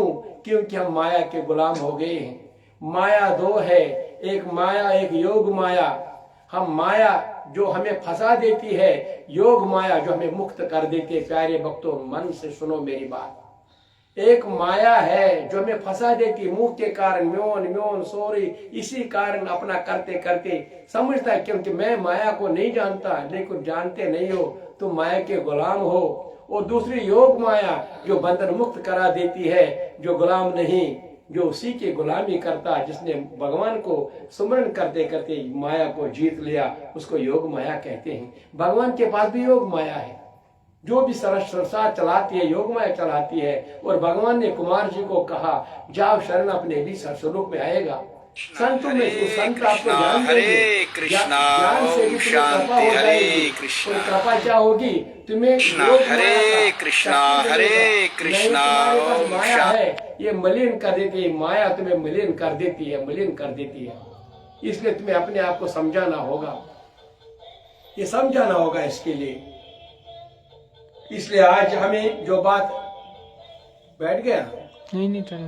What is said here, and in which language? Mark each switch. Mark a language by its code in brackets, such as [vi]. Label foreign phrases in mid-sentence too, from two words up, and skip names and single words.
[hi] क्योंकि हम माया के गुलाम हो गए हैं। माया दो है, एक माया एक योग माया। हम माया जो हमें फंसा देती है, योग माया जो हमें मुक्त कर देती है। प्यारे भक्तों मन से सुनो मेरी बात। एक माया है जो हमें फंसा देती, मुंह के कारण म्योन म्योन सोरी, इसी कारण अपना करते करते समझता है क्योंकि मैं माया को नहीं जानता, लेकिन जानते नहीं हो तुम माया के गुलाम हो। और दूसरी योग माया जो बंधन मुक्त करा देती है, जो गुलाम नहीं, जो उसी की गुलामी करता, जिसने भगवान को सुमरण करते करते माया को जीत लिया, उसको योग माया कहते हैं। भगवान के पास भी योग माया है, जो भी संसार चलाती है योग माया चलाती है। और भगवान ने कुमार जी को कहा जाओ शरण अपने भी स्वरूप में आएगा। संतों में संत आपको ज्ञान देंगे, ज्ञान से भी कृपा हो जाएगी। और कृपा क्या होगी? तुम्हें हरे कृष्णा हरे कृष्णा माया है ये मलिन कर देती है, माया तुम्हें मलिन कर देती है, मलिन कर देती है। इसलिए तुम्हें अपने आप को समझाना होगा, ये समझाना होगा इसके लिए। इसलिए आज हमें जो बात बैठ गया नहीं चल